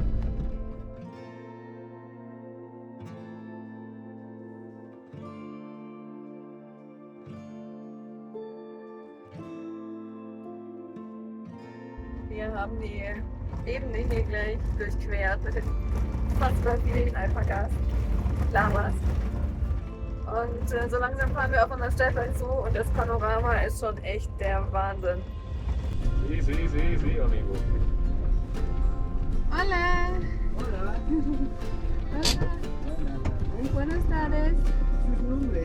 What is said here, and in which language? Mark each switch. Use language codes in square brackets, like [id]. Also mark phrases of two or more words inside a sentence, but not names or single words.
[de] Wir haben die Ebene hier gleich durchquert. Fast bei vielen Alpakas. Lamas. Und so langsam fahren wir auf unser Stellplatz zu und das Panorama ist schon echt der Wahnsinn. [es] Sí, amigo. Hola. Hola. Hola. Buenas tardes. Sus nombres.